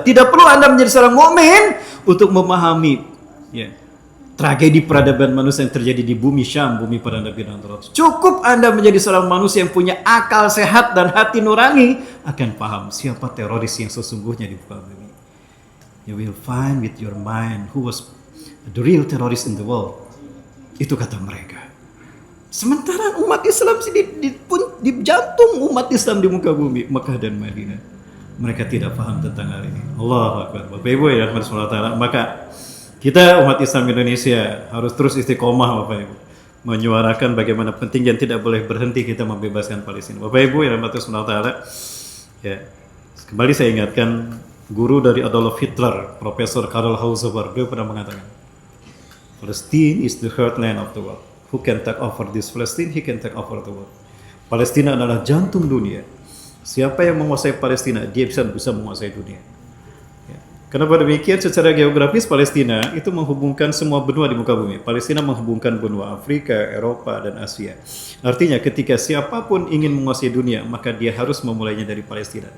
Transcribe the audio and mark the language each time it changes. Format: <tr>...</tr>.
<id>Tidak perlu Anda menjadi seorang mukmin untuk memahami tragedi peradaban manusia yang terjadi di bumi Syam, bumi para nabi dan rasul. Cukup Anda menjadi seorang manusia yang punya akal sehat dan hati nurani akan paham siapa teroris yang sesungguhnya di muka bumi.</id> <en>You will find with your mind who was the real terrorist in the world.</en> <id>Itu kata mereka. Sementara umat Islam di jantung umat Islam di muka bumi, Mekah dan Madinah, mereka tidak paham tentang hal ini. Allahu Akbar. Bapak Ibu ya rahmat Allah. Maka kita umat Islam Indonesia harus terus istiqomah Bapak Ibu, menyuarakan bagaimana penting dan tidak boleh berhenti kita membebaskan Palestina. Bapak Ibu ya rahmat Allah. Ya, kembali saya ingatkan guru dari Adolf Hitler, Profesor Karl Hauser, dia pernah mengatakan,</id> <en>Palestine is the heartland of the world. Who can take over this Palestine? He can take over the world.</en> <id>Palestina adalah jantung dunia. Siapa yang menguasai Palestina, dia bisa menguasai dunia. Ya. Kenapa demikian? Secara geografis Palestina itu menghubungkan semua benua di muka bumi. Palestina menghubungkan benua Afrika, Eropa, dan Asia. Artinya ketika siapapun ingin menguasai dunia, maka dia harus memulainya dari Palestina.</id>